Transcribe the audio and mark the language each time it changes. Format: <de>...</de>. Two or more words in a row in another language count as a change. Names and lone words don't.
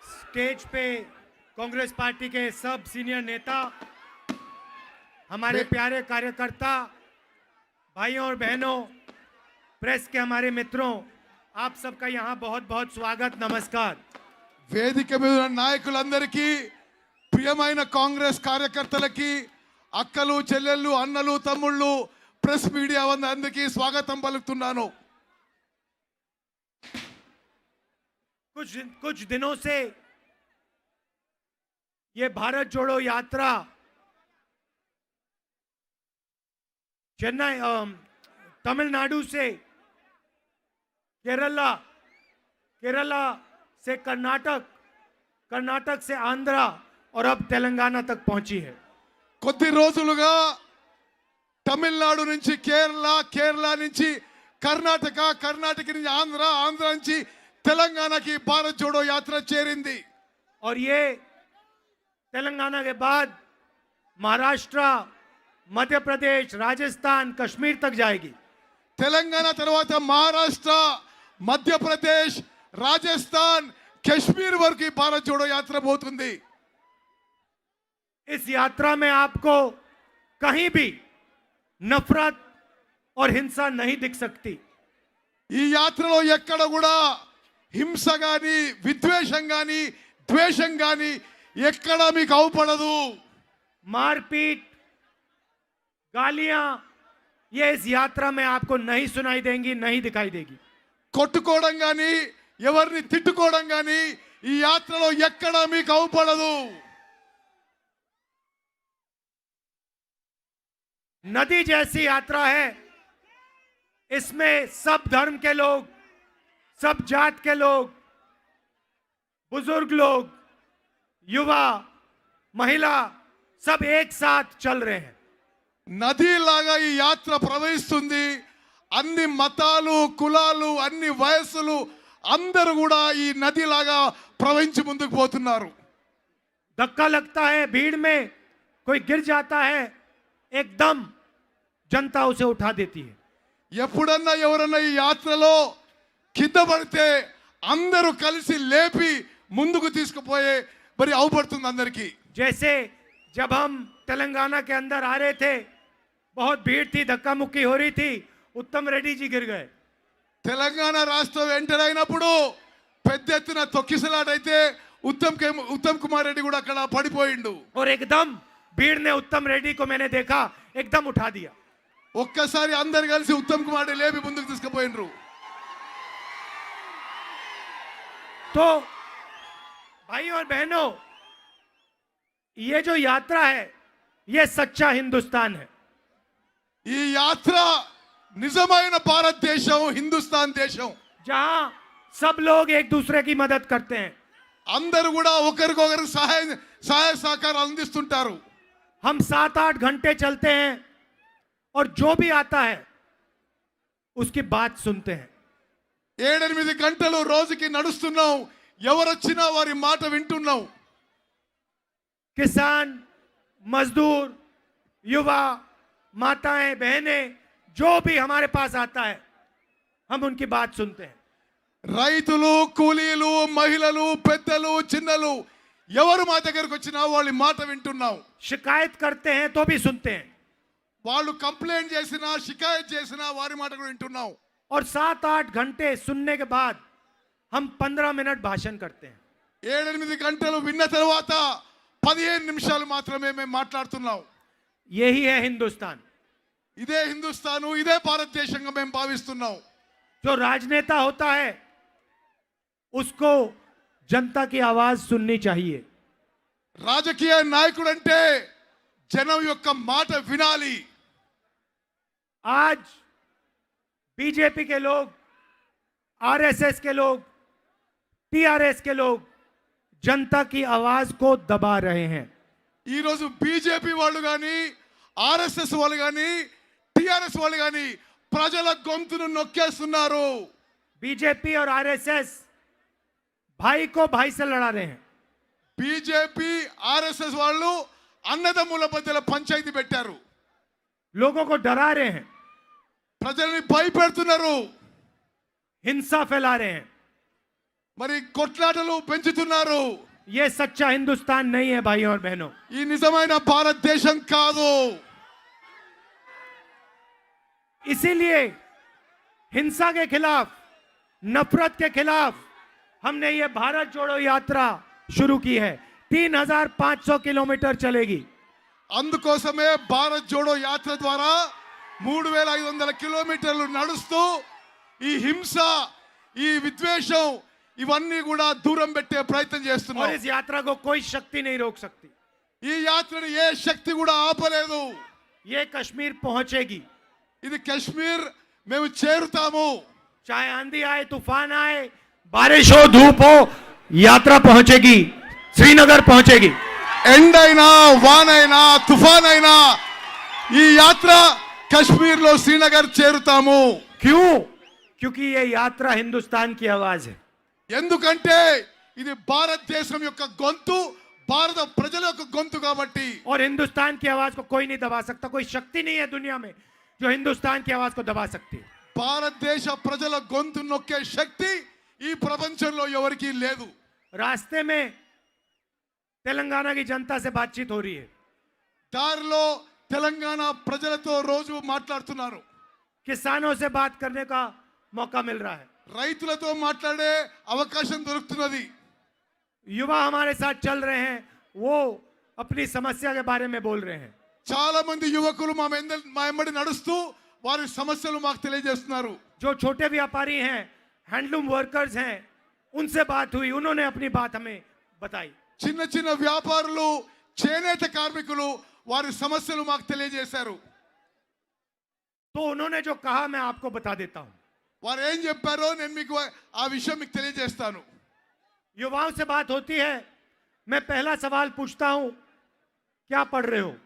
<hi>स्टेज पे कांग्रेस पार्टी के सब सीनियर नेता, हमारे प्यारे कार्यकर्ता, भाइयों और बहनों, प्रेस के हमारे मित्रों, आप सबका यहाँ बहुत बहुत स्वागत, नमस्कार।</hi> <te>వేదిక మీద ఉన్న నాయకులందరికీ ప్రియమైన కాంగ్రెస్ కార్యకర్తలకి అక్కలు చెల్లెళ్ళు అన్నలు తమ్ముళ్ళు ప్రెస్ మీడియా అందరికీ స్వాగతం పలుకుతున్నాను।</te> <hi>कुछ दिनों से ये भारत जोड़ो यात्रा चेन्नई, तमिलनाडु से केरला से कर्नाटक, कर्नाटक से आंध्रा और अब तेलंगाना तक पहुंची है।</hi> <te>కొద్ది రోజులుగా తమిళనాడు నుంచి కేరళ, కేరళ నుంచి కర్ణాటక, కర్ణాటక నుంచి ఆంధ్ర, ఆంధ్ర నుంచి తెలంగాణకి భారత్ జోడో యాత్ర చేరింది।</te> <hi>और ये तेलंगाना के बाद महाराष्ट्र, मध्य प्रदेश, राजस्थान, कश्मीर तक जाएगी।</hi> <te>తెలంగాణ తర్వాత మహారాష్ట్ర, మధ్యప్రదేశ్, రాజస్థాన్, కశ్మీర్ వరకు భారత్ జోడో యాత్ర పోతుంది।</te> <hi>इस यात्रा में आपको कहीं भी नफरत और हिंसा नहीं दिख सकती।</hi> <te>ఈ యాత్రలో ఎక్కడ కూడా హింస గాని, విద్వేషం గాని, ద్వేషం గాని ఎక్కడ మీకు అవుపడదు।</te> <hi>मारपीट, गालियां, ये इस यात्रा में आपको नहीं सुनाई देंगी, नहीं दिखाई देगी।</hi> <te>కొట్టుకోవడం గాని, ఎవరిని తిట్టుకోవడం గాని ఈ యాత్రలో ఎక్కడ మీకు అవుపడదు।</te> <hi>नदी जैसी यात्रा है, इसमें सब धर्म के लोग, सब जात के लोग, बुजुर्ग लोग, युवा, महिला, सब एक साथ चल रहे हैं।</hi> <te>నదిలాగా ఈ యాత్ర ప్రవహిస్తుంది। అన్ని మతాలు, కులాలు, అన్ని వయస్సులు అందరూ కూడా ఈ నదిలాగా ప్రవహించి ముందుకు పోతున్నారు।</te> <hi>धक्का लगता है, भीड़ में कोई गिर जाता है, एकदम जनता उसे उठा देती है।</hi> <te>ఎప్పుడన్నా ఎవరన్నా ఈ యాత్రలో కింద పడితే అందరూ కలిసి లేపి ముందుకు తీసుకుపోయే మరి అవుపడుతుంది అందరికీ।</te> <hi>जैसे जब हम तेलंगाना के अंदर आ रहे थे, बहुत भीड़ थी, धक्का मुक्की हो रही थी, उत्तम रेड्डी जी गिर गए।</hi> <te>తెలంగాణ రాష్ట్రం ఎంటర్ అయినప్పుడు పెద్ద ఎత్తున తొక్కిసలాటైతే ఉత్తమ్ కుమార్ రెడ్డి కూడా అక్కడ పడిపోయిండు।</te> <hi>और एकदम भीड़ ने उत्तम रेड्डी को मैंने देखा, एकदम उठा दिया।</hi> <te>ఒక్కసారి అందరు కలిసి ఉత్తమ్ కుమార్ రెడ్డి లేపి ముందుకు తీసుకుపోయిండ్రు।</te> <hi>तो भाइयों और बहनों, ये जो यात्रा है, ये सच्चा हिंदुस्तान है।</hi> <te>ఈ యాత్ర నిజమైన భారతదేశం, హిందుస్థాన్ దేశం,</te> <hi>जहां सब लोग एक दूसरे की मदद करते हैं।</hi> <te>అందరూ కూడా ఒకరికొకరు సహాయ సహకారాలు అందిస్తుంటారు।</te> <hi>हम 7-8 घंटे चलते हैं और जो भी आता है उसकी बात सुनते हैं।</hi> <te>7-8 గంటలు రోజుకి నడుస్తున్నాం, ఎవరొచ్చినా వారి మాట వింటున్నాం।</te> <hi>किसान, मजदूर, युवा, माताएं, बहनें, जो भी हमारे पास आता है, हम उनकी बात सुनते हैं।</hi> <te>రైతులు, కూలీలు, మహిళలు, పెద్దలు, చిన్నలు ఎవరు మా దగ్గరకు వచ్చినా వాళ్ళ మాట వింటున్నాం।</te> <hi>शिकायत करते हैं तो भी सुनते हैं।</hi> <te>వాళ్ళు కంప్లైంట్ చేసినా, షికాయత్ చేసినా వారి మాట కూడా వింటున్నాం।</te> <hi>और 7-8 घंटे सुनने के बाद हम 15 मिनट भाषण करते हैं।</hi> <te>7-8 గంటలు విన్న తర్వాత 15 నిమిషాలు మాత్రమే మేము మాట్లాడుతున్నాం।</te> <hi>यही है हिंदुस्तान।</hi> <te>ఇదే హిందుస్థాను, ఇదే భారతదేశంగా మేము భావిస్తున్నాం।</te> <hi>जो राजनेता होता है उसको जनता की आवाज सुननी चाहिए।</hi> <te>రాజకీయ నాయకుడు అంటే జనం యొక్క మాట వినాలి।</te> <hi>आज बीजेपी के लोग, आरएसएस के लोग, टीआरएस के लोग जनता की आवाज को दबा रहे हैं।</hi> <te>ఈ రోజు బీజేపీ వాళ్ళు గాని, ఆర్ఎస్ఎస్ వాళ్ళు గాని, టిఆర్ఎస్ వాళ్ళు గాని ప్రజల గొంతును నొక్కేస్తున్నారు।</te> <hi>बीजेपी और आरएसएस भाई को भाई से लड़ा रहे हैं।</hi> <te>బీజేపీ, ఆర్ఎస్ఎస్ వాళ్ళు అన్నదమ్ముల మధ్యలో పంచాయతీ పెట్టారు।</te> <hi>लोगों को डरा रहे हैं,</hi> <te>ప్రజల్ని భయపెడుతున్నారు,</te> <hi>हिंसा फैला रहे हैं।</hi> <te>మరి కొట్లాటలు పెంచుతున్నారు।</te> <hi>ये सच्चा हिंदुस्तान नहीं है भाइयों और बहनों।</hi> <te>ఈ నిజమైన భారతదేశం కాదు.</te> <hi>इसीलिए हिंसा के खिलाफ, नफरत के खिलाफ हमने ये भारत जोड़ो यात्रा शुरू की है। 3,500 किलोमीटर चलेगी।</hi> <te>అందుకోసమే భారత్ జోడో యాత్ర ద్వారా 3,500 కిలోమీటర్లు నడుస్తూ ఈ హింస, ఈ విద్వేషం ఇవన్నీ కూడా దూరం పెట్టే ప్రయత్నం</te> <hi>और</hi> <te>చేస్తున్నాం.</te> <hi>इस यात्रा को कोई शक्ति नहीं रोक सकती।</hi> <te>ఈ యాత్రను ఏ శక్తి కూడా ఆపలేదు.</te> <hi>ये कश्मीर पहुंचेगी।</hi> <te>ఇది కశ్మీర్ మేము చేరుతాము.</te> <hi>चाहे आंधी आए, तूफान आए, बारिश हो, धूप हो, यात्रा पहुंचेगी, श्रीनगर पहुंचेगी।</hi> <te>ఎండైనా వానైనా తుఫాన్ అయినా ఈ యాత్ర కశ్మీర్ లో శ్రీనగర్ చేరుతాము.</te> <hi>क्यों? क्योंकि ये यात्रा हिंदुस्तान की आवाज है।</hi> <te>ఎందుకంటే ఇది భారతదేశం యొక్క గొంతు, భారత ప్రజల యొక్క గొంతు కాబట్టి.</te> <hi>और हिंदुस्तान की आवाज को कोई नहीं दबा सकता। कोई शक्ति नहीं है दुनिया में जो हिंदुस्तान की आवाज को दबा सकती है।</hi> <te>భారతదేశ ప్రజల గొంతు నొక్కే శక్తి ఈ ప్రపంచంలో ఎవరికీ లేదు.</te> <hi>रास्ते में तेलंगाना की जनता से बातचीत हो रही है।</hi> <te>దారిలో తెలంగాణ ప్రజలతో రోజు మాట్లాడుతున్నారు.</te> <hi>किसानों से बात करने का मौका मिल रहा है।</hi> <te>రైతులతో మాట్లాడే అవకాశం దొరుకుతున్నది.</te> <hi>युवा हमारे साथ चल रहे हैं, वो अपनी समस्या के बारे में बोल रहे हैं।</hi> <te>చాలా మంది యువకులు మా వెంబడి నడుస్తూ వారి సమస్యలు మాకు తెలియజేస్తున్నారు.</te> <hi>जो छोटे व्यापारी हैं,</hi> <en>handloom workers</en> <hi>हैं, उनसे बात हुई, उन्होंने अपनी बात हमें बताई।</hi> <te>చిన్న చిన్న వ్యాపారులు, చేనేత కార్మికులు వారి సమస్యలు మాకు తెలియజేశారు.</te> <hi>तो उन्होंने जो कहा मैं आपको बता देता हूं।</hi> <te>వారు ఏం చెప్పారో నేను మీకు ఆ విషయం మీకు తెలియజేస్తాను.</te> <hi>युवाओं से बात होती है, मैं पहला सवाल पूछता हूं, क्या पढ़ रहे हो?</hi>